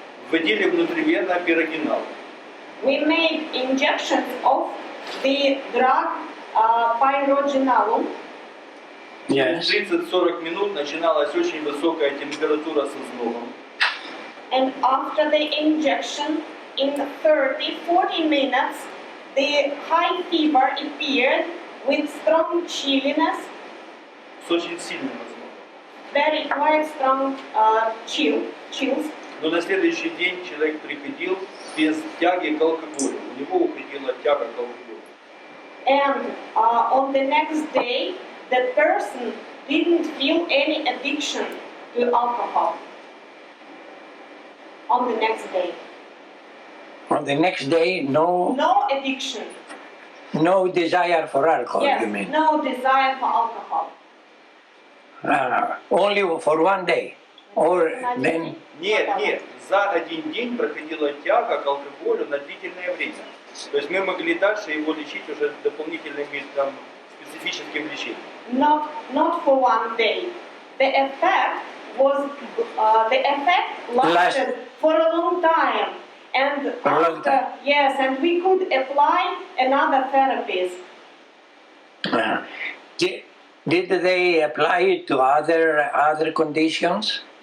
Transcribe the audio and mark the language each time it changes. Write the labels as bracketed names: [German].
[Russian] вводили внутривенно пирогинал. [English] we made injections of the drug pyrogenalum. Yes. [Russian] 30-40 минут начиналась очень высокая температура с изломом. [English] And after the injection, in 30-40 minutes, the high fever appeared with strong chilliness, [Russian] С очень сильным изломом. [English] very quite strong chills. [Russian] Но на следующий день человек приходил без тяги к алкоголю. У него уходила тяга к алкоголю. [English] And on the next day, the person didn't feel any addiction to alcohol. On the next day. On the next day, no addiction. No desire for alcohol, Yes, you mean? no desire for alcohol. Only for one day? Or then... [Russian] Нет, за один день проходила тяга к алкоголю на длительное время. То есть мы могли дальше его лечить уже дополнительным специфическим лечением. [English] Not for one day. The effect lasted for a long time. And and we could apply another therapies. Did they apply it to other conditions?